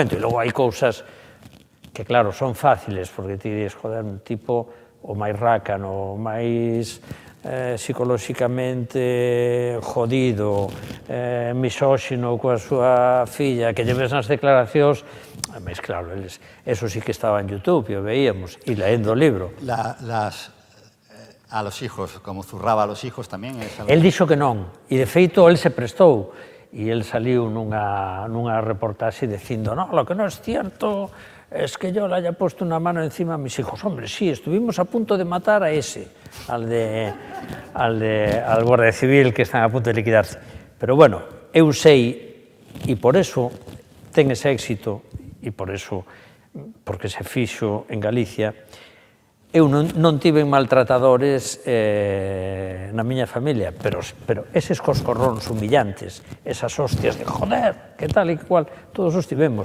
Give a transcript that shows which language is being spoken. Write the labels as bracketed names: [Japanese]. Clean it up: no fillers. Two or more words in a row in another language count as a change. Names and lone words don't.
[Galician] E logo hai cousas que, claro, son fáciles, porque ti dis, joder, un tipo o máis rácano, o máis psicolóxicamente jodido, misóxino coa súa filla, que lle ves nas declaracións, mas claro, eso sí que estaba en YouTube, e o veíamos, e leendo o libro. [Spanish] A los hijos, como zurraba a los hijos tamén. [Galician] El dixo que non, e de feito el se prestou, e el saliu nunha reportaxe dicindo, [Spanish] no, lo que non es cierto es que yo le haya puesto una mano encima a mis hijos. Hombre, sí, estuvimos a punto de matar a ese, al Guardia Civil, que están a punto de liquidarse. [Galician] Pero bueno, eu sei, e por eso ten ese éxito, e por eso, porque se fixo en Galicia, eu non tiven maltratadores na miña familia, pero eses coscorróns humillantes, esas hostias de joder, que tal e que cual, todos os tivemos.